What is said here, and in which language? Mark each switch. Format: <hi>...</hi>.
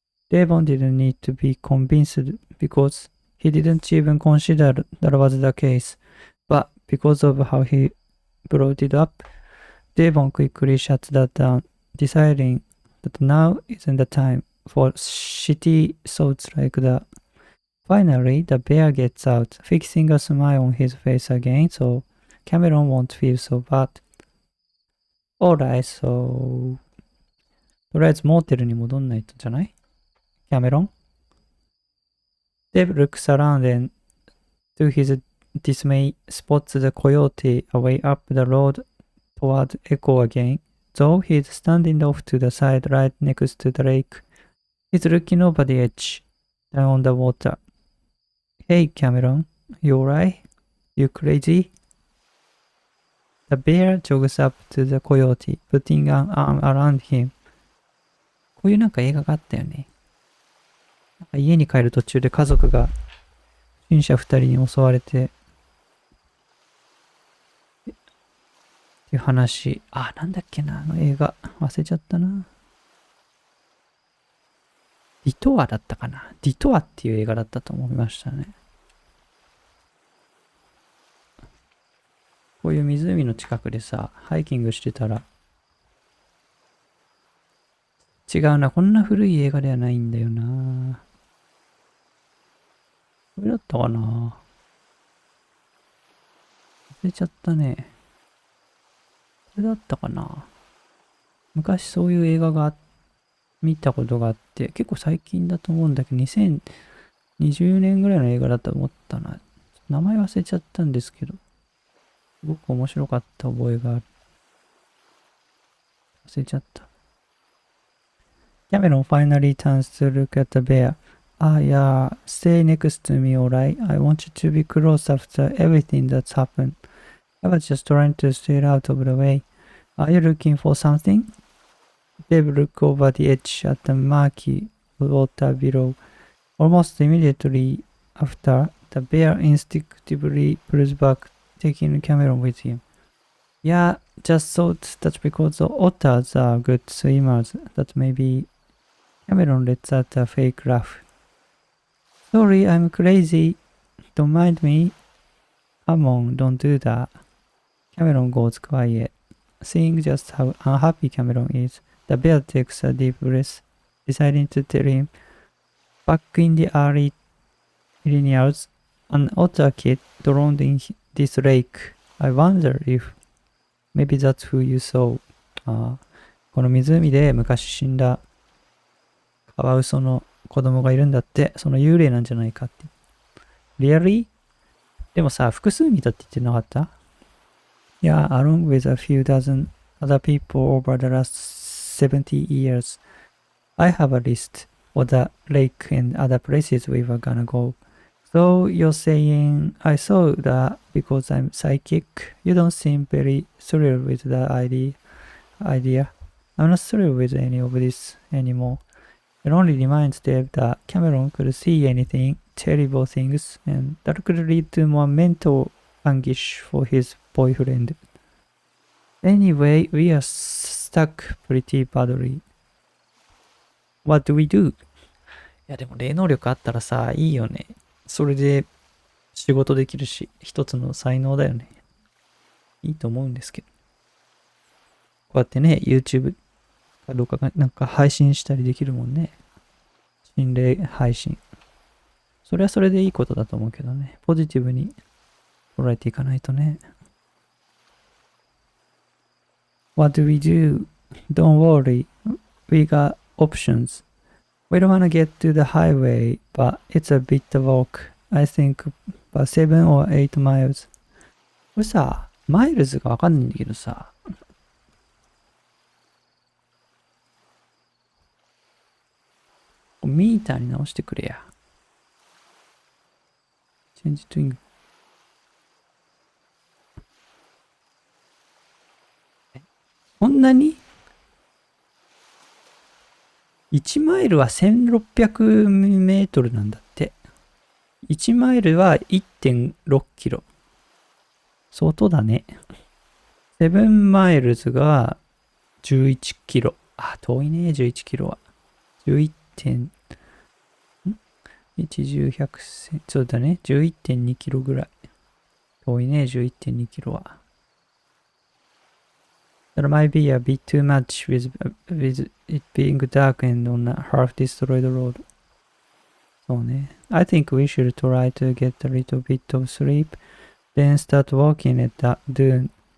<en>Devon didn't need to be convinced because he didn't even consider that was the case, but because of how he brought it up, Devon quickly shut that down, deciding that now isn't the time for shitty thoughts like that. Finally, the bear gets out, fixing a smile on his face again, so Cameron won't feel so bad. Alright, so...</en> <ja>とりあえずモーテルに戻んないとじゃない？</ja> <en>Cameron? Dev looks around and, to his dismay, spots the coyote away up the road toward Echo again, though he's standing off to the side right next to the lake. He's looking over the edge, down on the water. Hey, Cameron, you alright? You crazy? The bear jogs up to the coyote, putting an arm around him.</en> <ja>こういうなんか映画があったよね。なんか家に帰る途中で家族が不審者2人に襲われて、っていう話。なんだっけな、映画。忘れちゃったな。ディトアだったかな。ディトアっていう映画だったと思いましたね。こういう湖の近くでさ、ハイキングしてたら、違うな、こんな古い映画ではないんだよな。これだったかな、忘れちゃったね。これだったかな。昔そういう映画が見たことがあって、結構最近だと思うんだけど、2020年ぐらいの映画だと思ったな。名前忘れちゃったんですけど、すごく面白かった覚えがある。忘れちゃった。</ja> <en>Cameron finally turns to look at the bear. Ah, yeah, stay next to me, alright? I want you to be close after everything that's happened. I was just trying to stay out of the way. Are you looking for something? Dave looked over the edge at the murky water below. Almost immediately after, the bear instinctively pulls back, taking Cameron with him. Yeah, just thought that because the otters are good swimmers, that maybe Cameron lets out a fake laugh. Sorry, I'm crazy. Don't mind me. Come on, don't do that. Cameron goes quiet. Seeing just how unhappy Cameron is, the bear takes a deep breath, deciding to tell him. Back in the early millennials, an otter kid drowned in this lake. I wonder if maybe that's who you saw.</en> <ja>この湖で昔死んだカワウソの子供がいるんだって、その幽霊なんじゃないかって。</ja> <en>Really?</en> <ja>でもさ、複数見たって言ってなかった？</ja> <en>Yeah, along with a few dozen other people over the last 70 years. I have a list of the lake and other places we were gonna go. So you're saying I saw that because I'm psychic? You don't seem very thrilled with the idea. I'm not thrilled with any of this anymore. It only reminds Dave that Cameron could see anything, terrible things, and that could lead to more mental anguish for his boyfriend. Anyway, we are stuck pretty badly. What do we do?</en> <ja>いやでも霊能力あったらさ、いいよね。それで仕事できるし、一つの才能だよね。いいと思うんですけど。こうやってね、YouTube かどうかがなんか配信したりできるもんね。心霊配信。それはそれでいいことだと思うけどね。ポジティブに捉えていかないとね。</ja> <en>What do we do? Don't worry. We got options. We don't wanna get to the highway, but it's a bit of walk. I think about 7 or 8 miles.</en> <ja>これさ、マイルズがわかんないんだけどさ、ミーターに直してくれや。</ja> <en>Change to English.</en> <ja>こんなに ?1 マイルは1600メートルなんだって。 1マイルは 1.6 キロ。相当だね。 7マイルズが11キロ。あ、遠いね、11キロは。 11点、1、10、100、そうだね、11.2 キロぐらい。遠いね、11.2 キロは。</ja> <en>That might be a bit too much with it being dark and on a half-destroyed road.</en> <ja>そうね。</ja> <en>I think we should try to get a little bit of sleep, then start walking at that dune.</en>